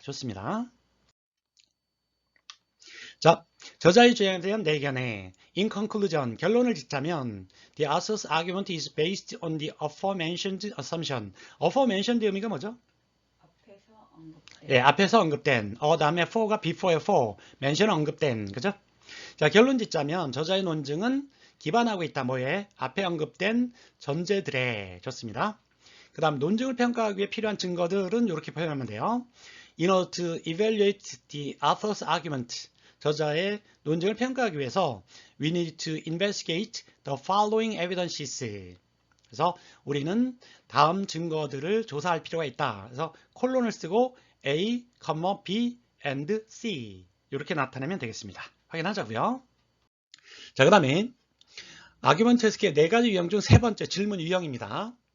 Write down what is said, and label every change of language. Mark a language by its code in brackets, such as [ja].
[ko] 좋습니다. 자, 저자의 주장에 대한 내견에 [en] in conclusion, [ko] 결론을 짓자면 [en] the author's argument is based on the aforementioned assumption. [ko] aforementioned 의미가 뭐죠? 앞에서 언급된. 예, 앞에서 언급된 다음에 for가 before에 for, mention 언급된, 그죠? 자, 결론 짓자면 저자의 논증은 기반하고 있다. 뭐에? 앞에 언급된 전제들에. 좋습니다. 그 다음 논증을 평가하기 위해 필요한 증거들은 이렇게 표현하면 돼요. [en] In order to evaluate the author's argument, [ko] 저자의 논증을 평가하기 위해서 [en] we need to investigate the following evidences. [ko] 그래서 우리는 다음 증거들을 조사할 필요가 있다. 그래서 콜론을 쓰고 A, B, and C 이렇게 나타내면 되겠습니다. 확인하자고요. 자, 그 다음에 아규먼트 해석의 4가지 유형 중 3번째 질문 유형입니다.